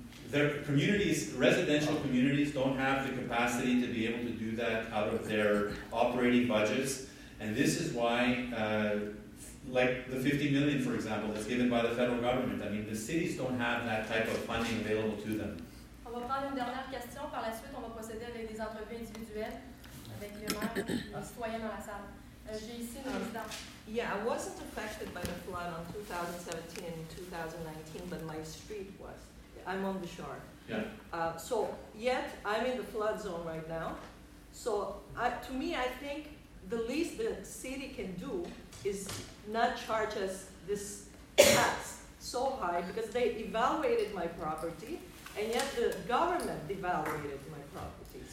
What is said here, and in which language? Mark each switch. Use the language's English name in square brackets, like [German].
[English] Their communities, residential communities, don't have the capacity to be able to do that out of their operating budgets. And this is why, like the $50 million, for example, that's given by the federal government. I mean, the cities don't have that type of funding available to them. [French] On va prendre une dernière question. Par la suite, on va procéder avec des entrevues individuelles avec le maire et les citoyens dans la salle. J'ai ici une résidente. [English] Yeah, I wasn't affected by the flood on 2017 and 2019, but my street was. I'm on the shore. Yeah. So, yet, I'm in the flood zone right now. So, to me, I think the least the city can do is not charge us this tax so high because they evaluated my property, and yet the government devaluated my property.